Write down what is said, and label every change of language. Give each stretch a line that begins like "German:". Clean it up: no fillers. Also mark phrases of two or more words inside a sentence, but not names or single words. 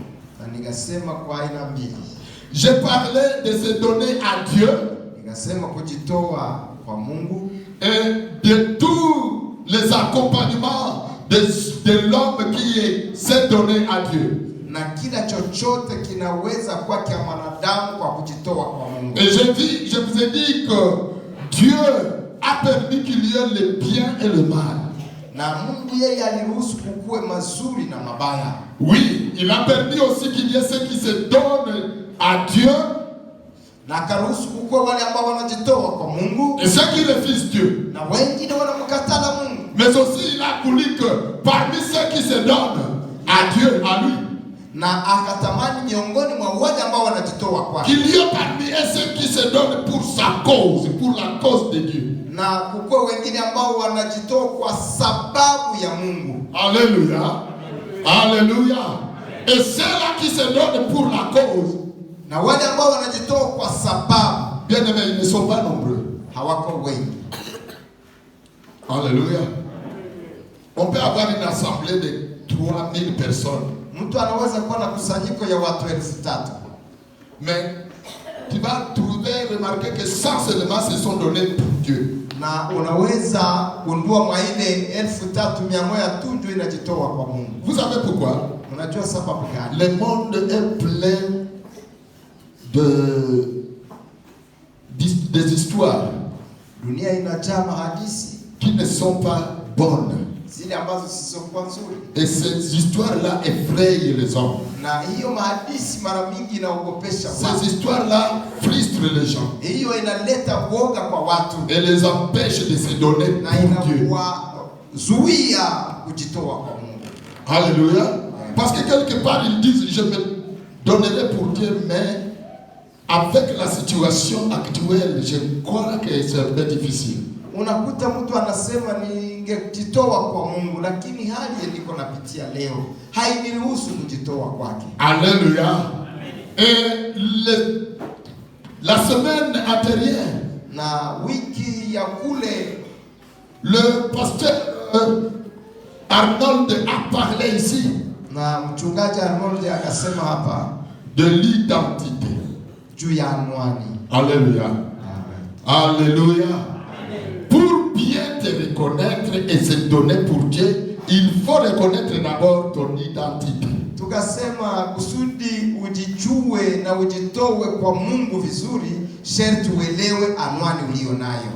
French: J'ai parlé de se donner à Dieu et de tous les accompagnements de l'homme qui s'est donné à Dieu. Et je vous ai dit que Dieu a permis qu'il y ait le bien et le mal.
Swahili: Na Mungu yeye aliruhusu kukue mazuri na mabaya.
French: Oui, il a permis aussi qu'il y ait ceux qui se donnent à Dieu.
Swahili: Na akaruhusu kukue wale ambao wanajitoa kwa Mungu.
French: Et ceux qui refusent Dieu.
Swahili: Na wengine wanamkataa Mungu.
French: Mais aussi il a voulu que parmi ceux qui se donnent à Dieu, à lui,
Swahili: na akatamani miongoni mwa wale ambao wanajitoa kwake,
French: qu'il y ait parmi ceux qui se donnent pour sa cause, pour la cause de Dieu.
Swahili: Na kukue wengine ambao wanajitoa kwa sababu ya Mungu.
French: Alléluia. Alléluia. Et ceux-là qui se donnent pour la cause,
Swahili: na wale ambao wanajitoa kwa sababu,
French: bien aimés, ils ne sont pas nombreux.
Swahili: Hawako wengi.
French: Alléluia. On peut avoir une assemblée de 3000 personnes.
Swahili: Mtu anaweza kuwa na kusanyiko ya watu 3000.
French: Mais tu vas trouver, remarquer que 100 seulement se sont donnés pour Dieu.
Swahili: Na unaweza kundua mwa ile 3100 tu ndio inajitoa kwa Mungu.
French: Vous savez pourquoi?
Swahili: Unajua sababu gani?
French: Le monde est plein des histoires.
Swahili: Dunia inajaa mahadithi
French: qui ne sont pas bonnes.
Swahili: Zile ambazo zisizokuwa nzuri.
French: Et ces histoires-là effrayent les hommes.
Swahili: Na hiyo mahadithi mara mingi inaogopesha watu.
French: Ces histoires-là frustrent les gens.
Swahili: Hiyo inaleta woga kwa watu.
French: Et les empêchent de se donner pour Dieu.
Swahili: Zuia kujitoa kwa Mungu.
French: Alléluia. Parce que quelque part ils disent je me donnerai pour Dieu, mais avec la situation actuelle, je crois que c'est un peu difficile.
Swahili: Unakuta mtu anasema ningejitoa kwa Mungu, lakini hali niko napitia leo hainiruhusu kujitoa kwake.
French: Alléluia. Et la semaine antérieure,
Swahili: na wiki ya kule,
French: le pasteur Arnold a parlé ici.
Swahili: Na mchungaji Arnold akasema hapa
French: de l'identité.
Swahili: Juu ya anwani.
French: Alléluia. Alléluia. Pour bien te reconnaître et se donner pour Dieu, il faut reconnaître d'abord ton identité.
Swahili: Tukasema kusudi ujijue na ujitowe kwa Mungu vizuri, sharti uelewe anwani ulio nayo.